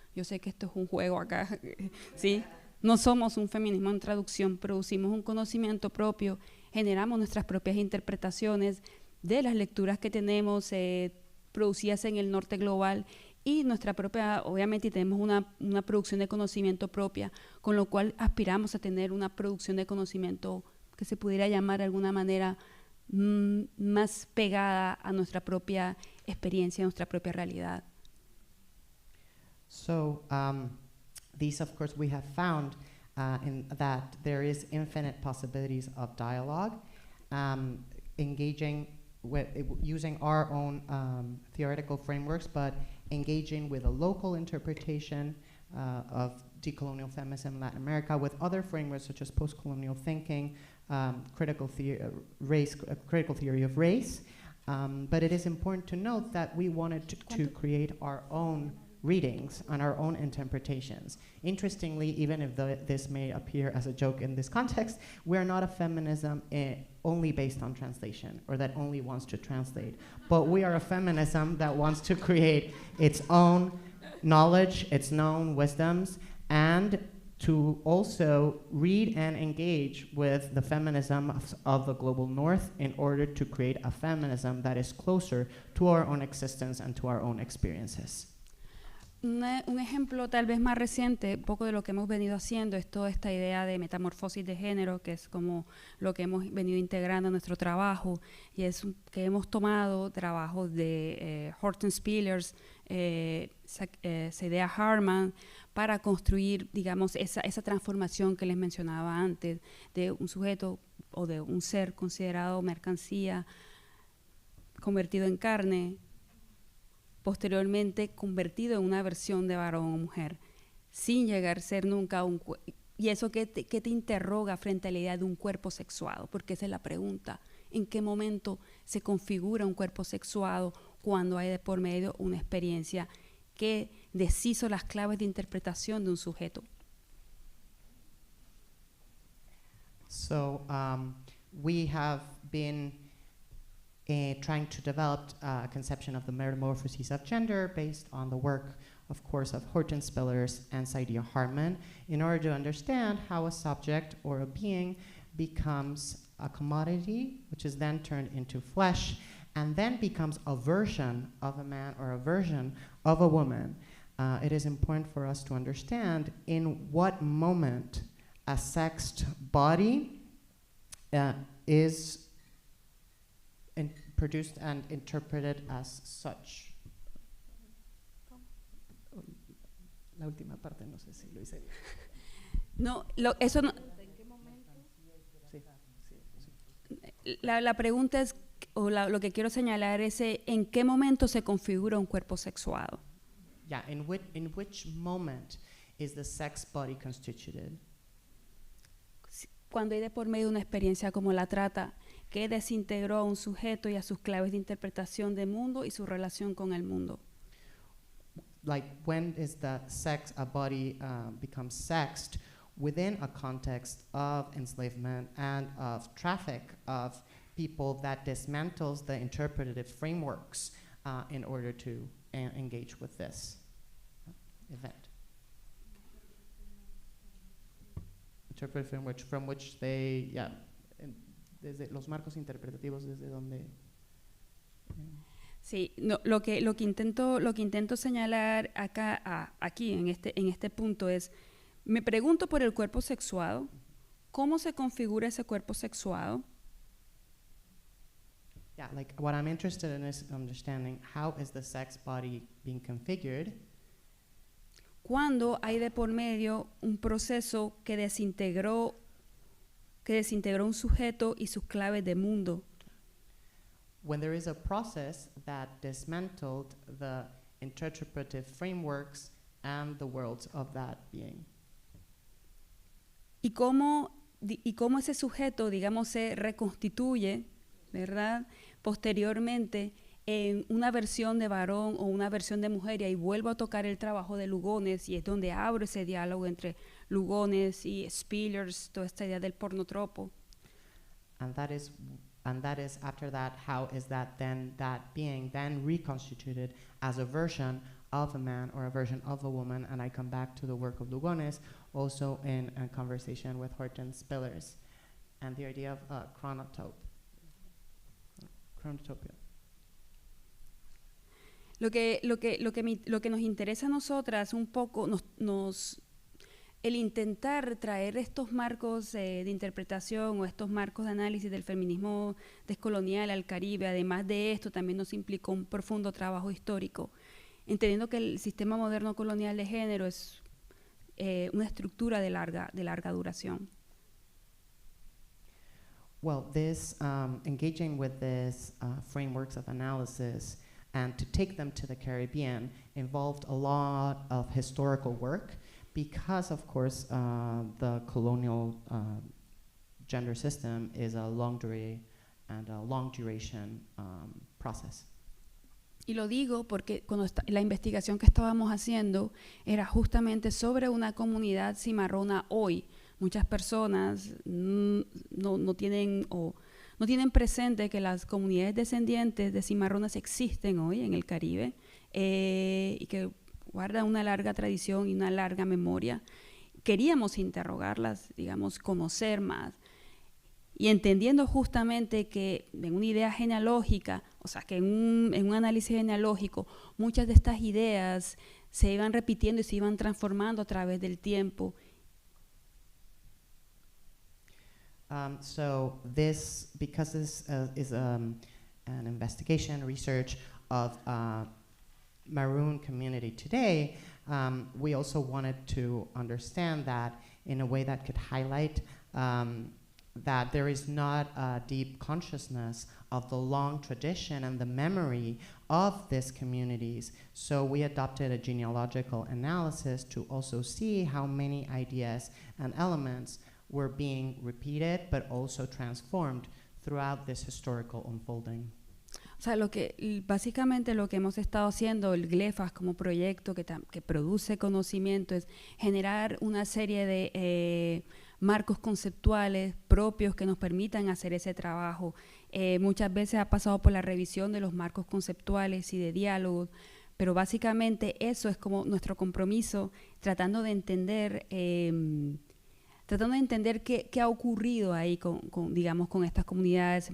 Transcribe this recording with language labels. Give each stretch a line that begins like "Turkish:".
Spanish: Yo sé que esto es un juego acá, ¿sí? No somos un feminismo en traducción, producimos un conocimiento propio, generamos nuestras propias interpretaciones de las lecturas que tenemos producidas en el norte global y nuestra propia, obviamente tenemos una producción de conocimiento propia, con lo cual aspiramos a tener una producción de conocimiento que se pudiera llamar de alguna manera más pegada a nuestra propia experiencia, a nuestra propia realidad.
English: So these, of course, we have found in that there is infinite possibilities of dialogue, engaging with using our own theoretical frameworks, but engaging with a local interpretation of decolonial feminism in Latin America with other frameworks such as post-colonial thinking, critical theory of race. But it is important to note that we wanted to create our own readings and our own interpretations. Interestingly, even if this may appear as a joke in this context, we're not a feminism only based on translation or that only wants to translate, but we are a feminism that wants to create its own knowledge, its known wisdoms, and to also read and engage with the feminism of the global north in order to create a feminism that is closer to our own existence and to our own experiences.
Spanish: Un ejemplo tal vez más reciente, un poco de lo que hemos venido haciendo, es toda esta idea de metamorfosis de género, que es como lo que hemos venido integrando en nuestro trabajo, y es que hemos tomado trabajos de Horton Spillers, Saidiya Hartman, para construir, digamos, esa transformación que les mencionaba antes, de un sujeto o de un ser considerado mercancía, convertido en carne, posteriormente convertido en una versión de varón o mujer, sin llegar a ser nunca un cuerpo. Y eso que te interroga frente a la idea de un cuerpo sexuado, porque esa es la pregunta: ¿en qué momento se configura un cuerpo sexuado cuando hay de por medio una experiencia que deshizo las claves de interpretación de un sujeto?
English: So we have been trying to develop a conception of the metamorphoses of gender based on the work, of course, of Horton Spillers and Saidiya Hartman, in order to understand how a subject or a being becomes a commodity, which is then turned into flesh, and then becomes a version of a man or a version of a woman. It is important for us to understand in what moment a sexed body is produced and interpreted as such.
Spanish: La última parte no sé si lo hice bien. No, eso no. La pregunta es, o lo que quiero señalar es en qué momento se configura un cuerpo sexuado.
English: Yeah, in which moment is the sex body constituted?
Spanish: Cuando hay de por medio una experiencia como la trata, que desintegró a un sujeto y a sus claves de interpretación del mundo y su relación con el mundo.
English: Like, when is a body becomes sexed within a context of enslavement and of traffic of people that dismantles the interpretative frameworks in order to engage with this event. Interpretive framework from which they,
Spanish: desde los marcos interpretativos, desde donde. Sí, no, lo que intento señalar aquí en este punto es, me pregunto por el cuerpo sexuado, ¿cómo se configura ese cuerpo sexuado?
English: Yeah, like what I'm interested in is understanding how is the sex body being configured.
Spanish: Cuando hay de por medio un proceso que desintegró un sujeto y sus claves de mundo.
English: When there is a process that dismantled the interpretive frameworks and the worlds of that being.
Spanish: Y cómo ese sujeto, digamos, se reconstituye, ¿verdad?, posteriormente en una versión de varón o una versión de mujer, y ahí vuelvo a tocar el trabajo de Lugones, y es donde abro ese diálogo entre Lugones y Spillers, toda esta idea del pornotropo.
English: And that is after that, how is that being then reconstituted as a version of a man or a version of a woman? And I come back to the work of Lugones, also in a conversation with Horton Spillers, and the idea of chronotopia.
Spanish: Lo que nos interesa a nosotras un poco, el intentar traer estos marcos de interpretación o estos marcos de análisis del feminismo descolonial al Caribe, además de esto, también nos implicó un profundo trabajo histórico, entendiendo que el sistema moderno colonial de género es una estructura de larga duración.
English: Well, this engaging with this frameworks of analysis and to take them to the Caribbean involved a lot of historical work because, of course, the colonial gender system is a long duration process.
Spanish: Y lo digo porque la investigación que estábamos haciendo era justamente sobre una comunidad cimarrona hoy. Muchas personas no tienen presente que las comunidades descendientes de cimarronas existen hoy en el Caribe, y que guarda una larga tradición y una larga memoria. Queríamos interrogarlas, digamos, conocer más. Y entendiendo justamente que en una idea genealógica, o sea, que en un análisis genealógico, muchas de estas ideas se iban repitiendo y se iban transformando a través del tiempo.
English: So this, because this is an investigation, research of Maroon community today, we also wanted to understand that in a way that could highlight that there is not a deep consciousness of the long tradition and the memory of these communities. So we adopted a genealogical analysis to also see how many ideas and elements were being repeated but also transformed throughout this historical unfolding.
Spanish: O sea, básicamente lo que hemos estado haciendo, el GLEFAS como proyecto que produce conocimiento, es generar una serie de marcos conceptuales propios que nos permitan hacer ese trabajo. Muchas veces ha pasado por la revisión de los marcos conceptuales y de diálogos, pero básicamente eso es como nuestro compromiso, tratando de entender qué ha ocurrido ahí con estas comunidades.